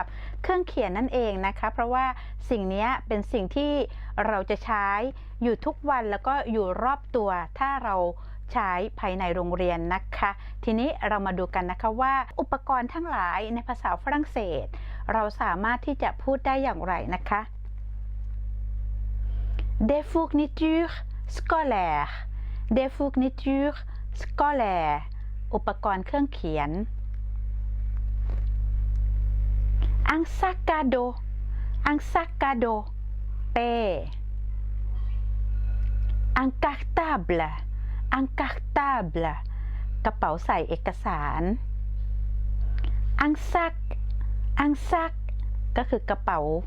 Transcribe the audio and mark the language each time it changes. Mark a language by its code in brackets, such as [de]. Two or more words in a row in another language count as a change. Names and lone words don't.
[th] เครื่องเขียนนั่นเองนะคะเพราะว่าสิ่งนี้เป็นสิ่งที่เราจะใช้อยู่ทุกวันแล้วก็อยู่รอบตัวถ้าเราใช้ภายในโรงเรียนนะคะทีนี้เรามาดูกันนะคะว่าอุปกรณ์ทั้งหลายในภาษาฝรั่งเศสเราสามารถที่จะพูดได้อย่างไรนะคะ [fr] Des fournitures scolaires Des fournitures scolaires [th] อุปกรณ์เครื่องเขียน [fr] Un sac à dos Un sac à dos เป้ Un cartable Un cartable [th] กระเป๋าใส่เอกสาร [fr] Un sac [th] ก็คือกระเป๋า